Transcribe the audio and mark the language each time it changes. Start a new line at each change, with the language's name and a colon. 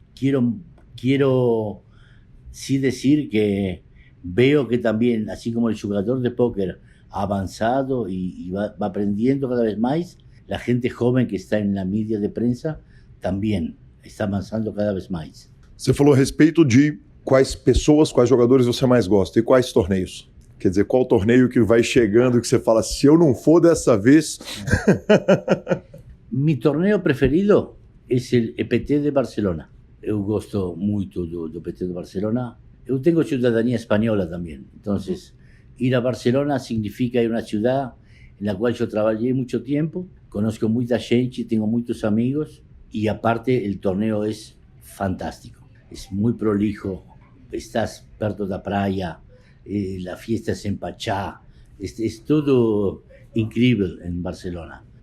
Spanish: Quiero sí decir que veo que también, así como el jugador de póker ha avanzado y va aprendiendo cada vez más, la gente joven que está en la mídia de prensa
Portuguese: também está avançando cada vez mais. Você falou a respeito de quais pessoas, quais jogadores você mais gosta e quais torneios. Quer dizer, qual torneio que vai chegando que você fala, se eu não for dessa vez...
Spanish: Mi torneo preferido es el EPT de Barcelona.
Portuguese: Eu gosto muito do EPT de Barcelona. Eu tenho cidadania espanhola também, então
Spanish: Ir a Barcelona significa ir a una ciudad en la cual yo trabajé mucho tiempo, conozco mucha gente, tengo muchos amigos y aparte el torneo es fantástico, es muy prolijo, estás perto de la playa, la fiesta es en Pachá, es todo increíble en Barcelona.